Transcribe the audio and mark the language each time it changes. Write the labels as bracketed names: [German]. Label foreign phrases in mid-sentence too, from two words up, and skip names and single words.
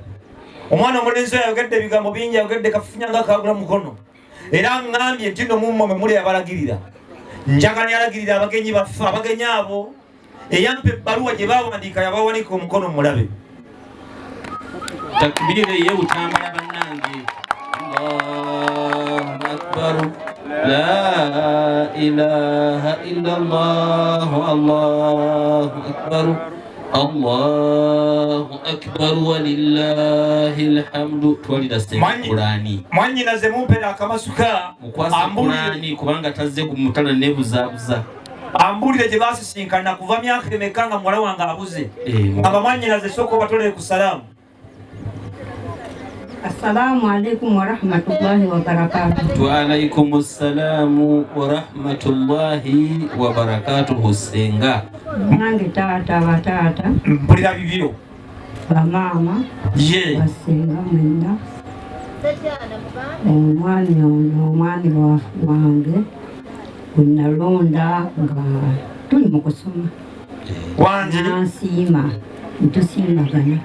[Ganda] omwana omulenzi oyo ayogedde ebigambo bingi, ayogedde kafufunya nga kagula mukono era ngambye nti nno mumwe mwe muli abalagirira. njagala yalagirira abagenyi baffe, abagenyi abo eyampa ebbaluwa gye baawandiika yabawanika omukono mulabe. takbiri ye utambala bannange. [Arabic] الله أكبر لا إله إلا الله. الله أكبر الله أكبر ولله الحمد. [Ganda] Twalira Qur'ani mwanyinaze mumpera akamasuka ambulani kubanga tazze ku mutala nebuzabuza ambulire gye basisinkana kuva myaka emeka nga muwala wange abuze. aba mwanyinaze soko batolere ku salaamu. [Arabic] السلام عليكم ورحمة الله وبركاته. وعليكم السلام ورحمة الله وبركاته. [Ganda] Senga nange taata bataata mpulira bibyo bamama basenga mwenda omwami ono omwami wange wenalonda nga tuli mu kusoma nansiima ntusiimagana.